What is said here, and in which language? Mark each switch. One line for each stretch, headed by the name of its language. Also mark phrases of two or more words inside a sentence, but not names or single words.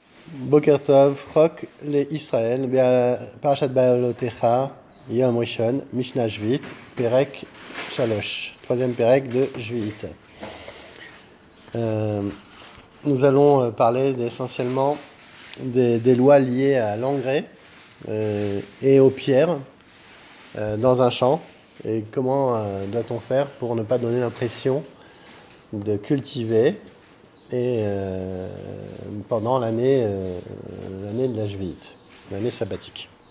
Hebrew: בוקר טוב, חוק לישראל, פרשת בהעלותך, יום ראשון, משנה שביעית, פרק שלוש,
French: troisième Perek de Shvit. Nous allons parler essentiellement des lois liées à l'engrais et aux pierres dans un champ, et comment doit-on faire pour ne pas donner l'impression de cultiver et pendant l'année de la Shvit, l'année sabbatique.